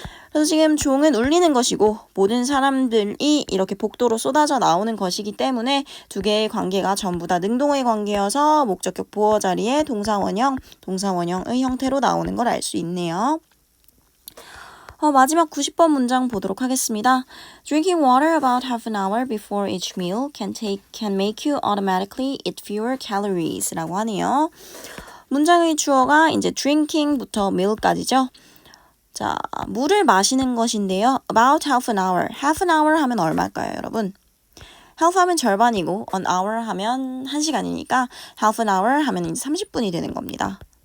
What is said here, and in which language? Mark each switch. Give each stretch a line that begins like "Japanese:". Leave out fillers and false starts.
Korean: 그래서 지금 종은 울리는 것이고 모든 사람들이 이렇게 복도로 쏟아져 나오는 것이기 때문에 두 개의 관계가 전부 다 능동의 관계여서 목적격 보어 자리에 동사 원형의 형태로 나오는 걸 알 수 있네요. 마지막 90번 문장 보도록 하겠습니다.
English: Drinking water about half an hour before each meal can make you automatically eat fewer calories
Korean: 라고 하네요. 문장의 주어가 이제 drinking부터 meal까지죠. 자, 물을 마시는 것인데요.
English: About half an hour.
Korean: half an hour 하면 얼마일까요, 여러분? half 하면 절반이고 an hour 하면 1시간이니까 half an hour 하면 이제 30분이 되는 겁니다.